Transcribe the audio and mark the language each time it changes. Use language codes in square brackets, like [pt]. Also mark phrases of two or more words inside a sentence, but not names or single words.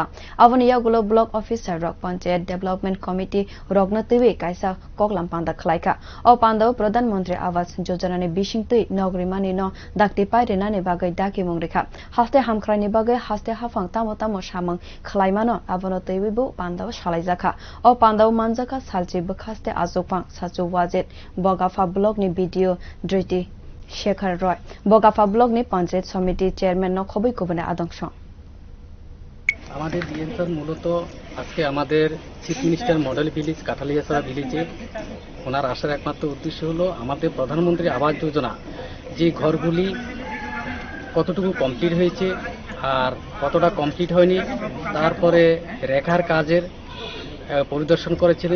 [trp] Aboni yagulo [en] block officer [trp] rok [en] panchayat development committee [trp] rokno twiwi kaisa koklampang da khlaikha o pandao Pradhan Mantri Awas Yojana ni bising tei rimani no dakti pairena ni bagai daki mungrekha haste hamkrai ni bagai haste hafang tamo samung khlaimano abono teibu pandao salaijaka o pandao manjaka salchi bwkhaste achukphang Saju wahid bogapha block ni BDO Driti Sekhar Roy bogapha block ni [en] panchayat committee chairman [trp] no khoboi kobane adongsh [bn] আমাদের ডিএনসার মূলত আজকে আমাদের [en] chief minister model village [bn] কাথালিয়া ভিলেজে ওনার আসার একমাত্র উদ্দেশ্য হলো আমাদের প্রধানমন্ত্রী আবাস যোজনা যে ঘরগুলি কতটুকু কমপ্লিট হয়েছে আর কতটা কমপ্লিট হয়নি তারপরে রেখার কাজের পরিদর্শন করেছিলেন।